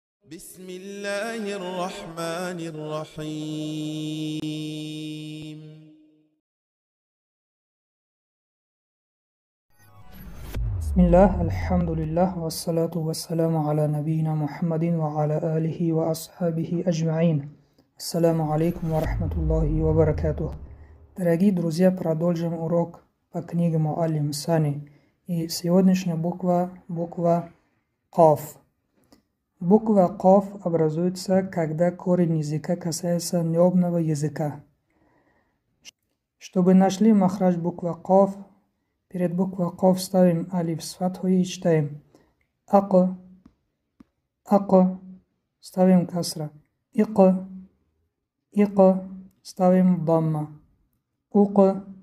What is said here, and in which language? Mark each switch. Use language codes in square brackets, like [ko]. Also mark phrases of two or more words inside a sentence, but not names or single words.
[ar] بسم الله الرحمن الرحيم. بسم الله الحمد لله والصلاة والسلام على نبينا محمد وعلى آله وأصحابه أجمعين. السلام عليكم ورحمة الله وبركاته. [ru] Дорогие друзья, продолжим урок по книге Муаллим Сани. И сегодняшняя буква Каф. Буква Каф образуется, когда корень языка касается необного языка. Чтобы нашли махрадж буква Каф, перед буквой Каф ставим алиф с фатхой и читаем Ак, ставим касра, Ик, ставим дамма, Ук.